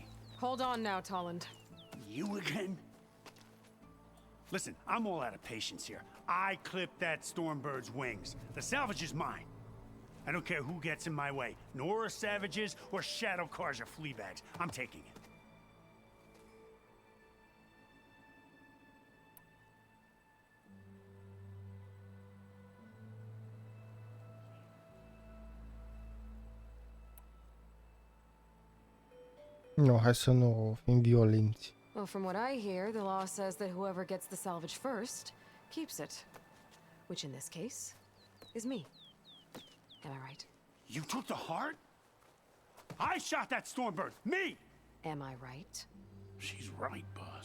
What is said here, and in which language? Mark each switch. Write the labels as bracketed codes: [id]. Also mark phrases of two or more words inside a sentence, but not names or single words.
[en] Hold on now, Tolland. You again? Listen, I'm all out of patience here. I clipped that Stormbird's wings. The salvage is mine. I don't care who gets in my way. Nora savages or Shadow Karja fleabags. I'm taking it. [ro] Nu, hai să nu fim violenți. [en] Well, from what I hear, the law says that whoever gets the salvage first keeps it. Which in this case is me. Am I right? You took the heart? I shot that Stormbird! Me! Am I right? She's right, boss.